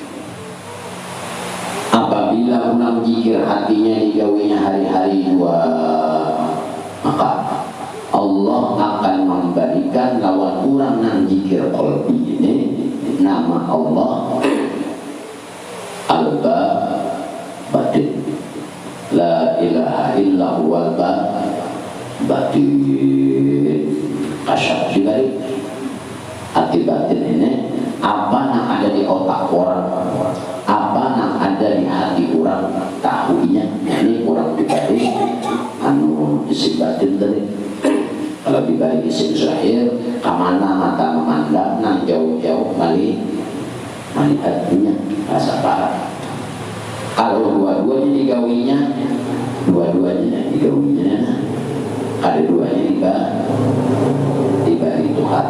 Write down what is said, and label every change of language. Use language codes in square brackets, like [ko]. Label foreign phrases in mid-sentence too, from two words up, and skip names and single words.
[bjn] Apabila ulang zikir hatinya digawinya hari-hari dua, maka Allah akan memberikan lawan orang nang zikir qalbi ini nama Allah Al-Batin, [ar] لا إله إلا هو الباطن. [bjn] Kasyaf juga hati batin ini apa yang ada di otak orang, apa yang ada di hati orang, tahunya ini orang pribadi anu isim batin tadi. Kalau dibagi isim Zahir kamana mata memandang nang jauh-jauh melihatnya rasa parah. Kalau dua-duanya digawinya ada duanya dibagi Tuhan.